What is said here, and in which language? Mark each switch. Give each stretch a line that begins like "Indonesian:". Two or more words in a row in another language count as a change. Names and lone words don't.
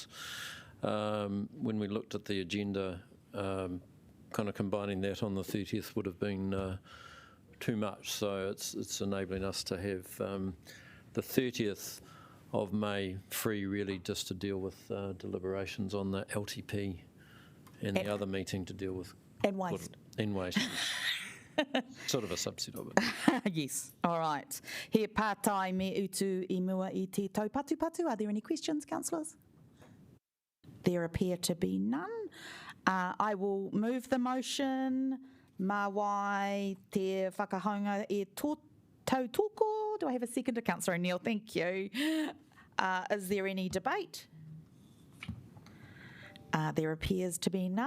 English: When we looked at the agenda, kind of combining that on the 30th would have been too much, so it's enabling us to have the 30th of May free, really just to deal with deliberations on the LTP and the other meeting to deal with And waste. And waste. Sort of a subset of it. Yes, all right.
Māori: He pātai me utu I mua I te taupatupatu.
English: Are there any questions, councillors? There appear to be none. I will move the motion.
Māori: Mā wai te whakahaunga e tautoko.
English: Do I have a seconder? Councillor O'Neill, thank you. Is there any debate? There appears to be none.